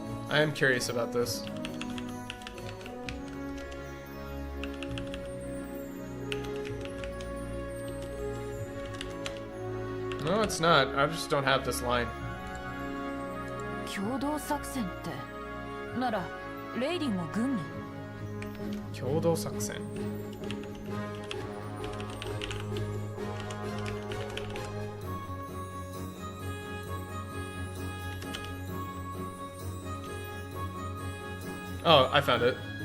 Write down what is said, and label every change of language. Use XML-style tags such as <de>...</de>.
<en>I am curious about this. No, it's not. I just don't have this line.</en> <ja>共同作戦ってならレイリーも軍に</ja> <en>共同作戦 Oh, I found it.</en>